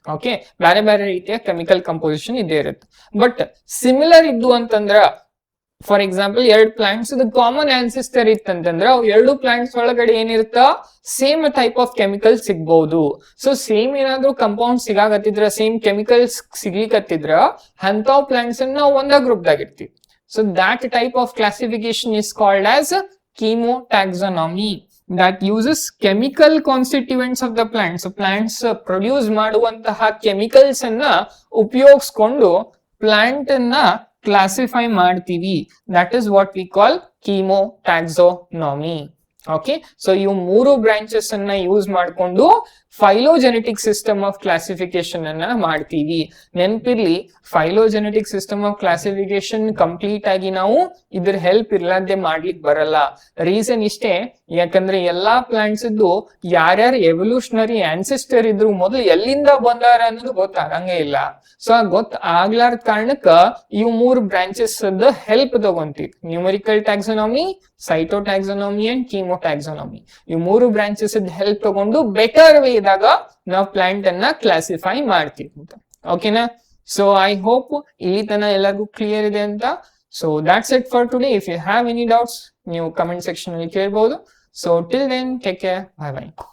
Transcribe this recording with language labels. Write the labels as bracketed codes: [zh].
[kn] Okay, ಬೇರೆ ಬೇರೆ ರೀತಿಯ ಕೆಮಿಕಲ್ ಕಂಪೋಸಿಷನ್ ಇದೇ ಇರುತ್ತೆ. ಬಟ್ ಸಿಮಿಲರ್ ಇದ್ದು ಅಂತಂದ್ರ, ಫಾರ್ ಎಕ್ಸಾಂಪಲ್, ಎರಡು ಪ್ಲಾಂಟ್ಸ್ ಕಾಮನ್ ಆನ್ಸಿಸ್ಟರ್ ಇತ್ತಂತಂದ್ರ ಅವು ಎರಡು ಪ್ಲಾಂಟ್ಸ್ ಒಳಗಡೆ ಏನಿರುತ್ತ, ಸೇಮ್ ಟೈಪ್ ಆಫ್ ಕೆಮಿಕಲ್ ಸಿಗ್ಬಹುದು. ಸೊ ಸೇಮ್ ಏನಾದ್ರು ಕಂಪೌಂಡ್ ಸಿಗಾಕತ್ತಿದ್ರ, ಸೇಮ್ ಕೆಮಿಕಲ್ಸ್ ಸಿಗ್ಲಿಕ್ಕತ್ತಿದ್ರ ಅಂತಾವ್ ಪ್ಲಾಂಟ್ಸ್ ಅನ್ನ ನಾವು ಒಂದ ಗ್ರೂಪ್ ದಾಗ ಇರ್ತೀವಿ. [en] So that type of classification is called as chemotaxonomy. that uses chemical constituents of the plants. So plants produce [kn] ಮಾಡುವಂತಹ ಕೆಮಿಕಲ್ಸ್ ಅನ್ನ ಉಪಯೋಗಿಸ್ಕೊಂಡು ಪ್ಲಾಂಟ್ ಅನ್ನ ಕ್ಲಾಸಿಫೈ ಮಾಡ್ತೀವಿ. [en] That is what we call chemotaxonomy. Okay, so [kn] ಇವು ಮೂರು ಬ್ರಾಂಚಸ್ ಅನ್ನ ಯೂಸ್ ಮಾಡಿಕೊಂಡು [en] phylogenetic system of classification [kn] ಅನ್ನ ಮಾಡ್ತೀವಿ. ನೆನ್ಪಿರ್ಲಿ, phylogenetic system of classification complete ಆಗಿ ನಾವು ಇದ್ರ ಹೆಲ್ಪ್ ಇರ್ಲಾರ್ದೆ ಮಾಡ್ಲಿಕ್ಕೆ ಬರಲ್ಲ. ರೀಸನ್ ಇಷ್ಟೇ, ಯಾಕಂದ್ರೆ ಎಲ್ಲಾ ಪ್ಲಾಂಟ್ಸ್ ಇದ್ದು ಯಾರ್ಯಾರು ಎವಲ್ಯೂಷನರಿ ಆನ್ಸೆಸ್ಟರ್ ಇದ್ರು ಮೊದಲು ಎಲ್ಲಿಂದ ಬಂದಾರ ಅನ್ನೋದು ಗೊತ್ತಾಗಂಗೇ ಇಲ್ಲ. ಸೊ ಗೊತ್ತಾಗ್ಲಾರ್ದ ಕಾರಣಕ್ಕ ಇವು 3 branches help ತಗೊಂತೀವಿ. [en] Numerical taxonomy, cytotaxonomy and chemotaxonomy. [kn] ಈ 3 ಬ್ರಾಂಚಸ್ ಹೆಲ್ಪ್ ತಗೊಂಡು ಬೆಟರ್ ವೇದಾಗ ನಾವು ಪ್ಲಾಂಟ್ ಅನ್ನ ಕ್ಲಾಸಿಫೈ ಮಾಡ್ತೀವಿ ಅಂತ. ಓಕೆನಾ? [en] so I hope [kn] ಇಲ್ಲಿ ತನ ಎಲ್ಲರಿಗೂ ಕ್ಲಿಯರ್ ಇದೆ ಅಂತ. [en] So that's it for today. If you have any doubts, [kn] ನೀವು ಕಮೆಂಟ್ ಸೆಕ್ಷನ್ ಅಲ್ಲಿ ಕೇಳಬಹುದು. [en] So till then, take care. Bye bye.